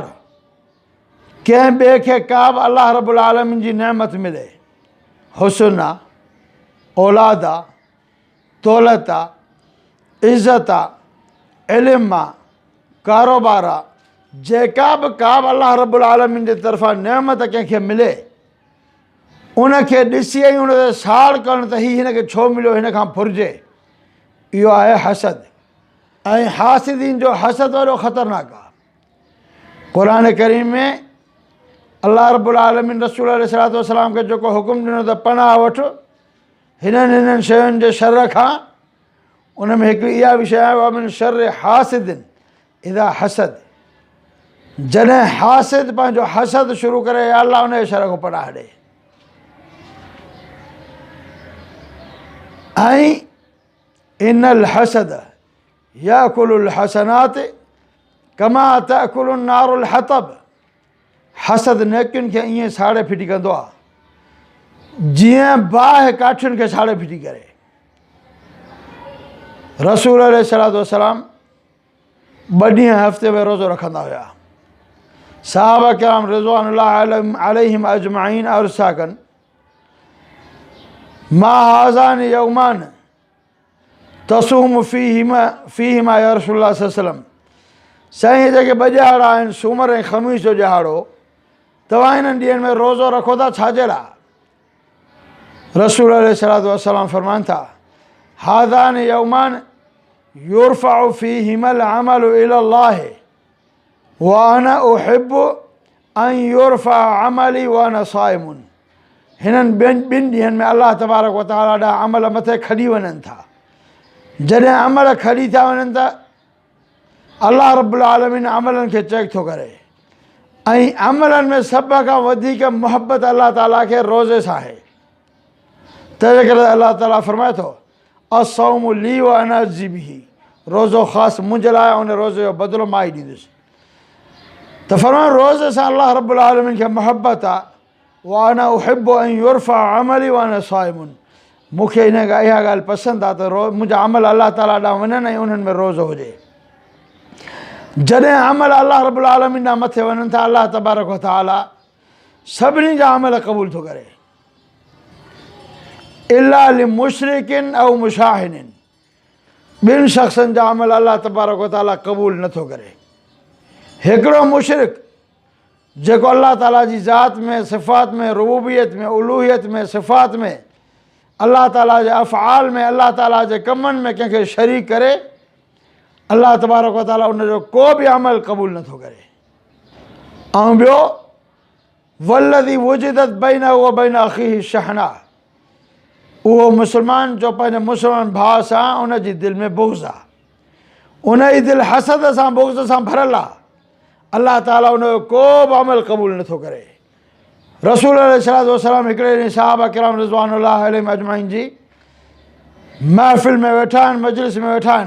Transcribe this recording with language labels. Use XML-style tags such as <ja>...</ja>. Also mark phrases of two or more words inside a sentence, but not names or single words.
<sd>कंहिं ॿिए खे का बि अलाह रब्बुल आलमीन जी नेमत मिले, हुस्न आहे, औलाद आहे, दौलत आहे, इज़त आहे, इल्मु आहे, कारोबार आहे, जेका बि अलाह रब्बुल आलमीन जे तरफ़ां नेमत कंहिंखे मिले, उनखे ॾिसी ऐं उन ते साड़ करणु त हीउ हिनखे छो मिलियो, हिन खां फुरिजे, इहो आहे हसद। ऐं हासिदीन जो हसद वॾो ख़तरनाक आहे। कुरान करीम में अल्लाह रब्बुल आलमीन रसूल</sd> <ar>عليه الصلاة والسلام</ar> <sd>खे जेको हुकुम ॾिनो त पनाह वठो हिननि शयुनि जे शर खां, उन में हिकिड़ी इहा बि शइ आहे</sd> <ar>ومن شر حاسد إذا حسد,</ar> <sd>जॾहिं हासिद पंहिंजो हसद शुरू करे या अल्लाह उन जे शर खां पनाह ॾे। ऐं</sd> <ar>إن الحسد يأكل الحسنات كما تأكل النار الحطب,</ar> <sd>हसद नेकियुनि खे ईअं साड़े फिटी कंदो आहे जीअं बाहि काठियुनि खे साड़े फिटी करे। रसूल</sd> <ar>عليه الصلاة والسلام</ar> <sd>2 ॾींहं हफ़्ते में रोज़ो रखंदा हुआ। सहाबा किराम</sd> <ar>رضوان الله عليهم أجمعين</ar> <sd>अर्ज़ था कनि,</sd> <ar>ما هذان يومان تصوم فيهما يا رسول الله صلى الله عليه وسلم,</ar> <sd>साईं जेके 2 ॾिहाड़ा आहिनि सूमर ऐं ख़मीस जो ॾिहाड़ो, तव्हां हिननि ॾींहंनि में रोज़ो रखो था छाजे लाइ? रसूल</sd> <ar>عليه الصلاة والسلام</ar> <sd>फरमाइनि था,</sd> <ar>هذان يومان ترفع فيهما الأعمال إلى الله وأنا أحب أن يرفع عملي وأنا صائم.</ar> <sd>हिननि 2 ॾींहंनि में अल्लाह तबारक व तआला ॾांहुं अमल मथे खॾी वञनि था। जॾहिं अमल खॾी था वञनि त अल्लाह रब्बुल आलमीन अमलनि खे चेक थो करे, ऐं अमलनि में सभ खां वधीक मुहबत अल्लाह ताला खे रोज़े सां आहे। तंहिंजे करे अल्लाह ताला फरमाए थो,</sd> <ar>الصوم لي وأنا أجزي به,</ar> <sd>रोज़ो ख़ासि मुंहिंजे लाइ, उन रोज़े जो बदिलो मां ई ॾींदुसि। त फरमायो रोज़े सां अल्लाह रब्बुल आलमीन खे मुहबत आहे।</sd> <ar>وأنا أحب أن يرفع عملي وأنا صائم,</ar> <sd>मूंखे इहा ॻाल्हि पसंदि आहे त मुंहिंजा अमल अल्लाह ताला ॾांहुं वञनि ऐं उन्हनि में रोज़ो हुजे। जॾहिं अमल अल्लाह रब्बुल आलमीन ॾांहुं मथे वञनि था, अल्लाह तबारक व तआला सभिनी जा अमल क़बूल थो करे,</sd> <ar>إلا لمشرك أو مشاحن,</ar> <sd>2 शख़्सनि जा अमल अल्लाह तबारक व तआला क़बूल नथो करे। हिकिड़ो मुशरिक जेको अल्लाह ताला जी ज़ात में, सिफ़ात में, रुबूबियत में, उलूहियत में, सिफ़ात में, अल्लाह ताला जे अफ़आल में, अल्लाह ताला जे कमनि में कंहिंखे शरीक करे, अल्लाह तबारक व तआला उनजो को बि अमल क़बूल नथो करे। ऐं ॿियो</sd> <ar>والذي وجدت بينه وبين أخيه شحناء,</ar> <sd>उहो मुस्लमान जो पंहिंजे मुस्लमान भाउ सां उनजी दिलि में बुग़्ज़ आहे, उनजी दिलि हसद सां बुग़्ज़ सां भरियलु आहे, अल्लाह ताला उनजो को बि अमल क़बूल नथो करे। रसूल</sd> <ar>عليه الصلاة والسلام</ar> <sd>हिकिड़े ॾींहुं सहाबा किराम</sd> <ar>رضوان الله عليهم أجمعين</ar> <sd>जी महफ़िल में वेठा आहिनि, मजलिस में वेठा आहिनि।</sd>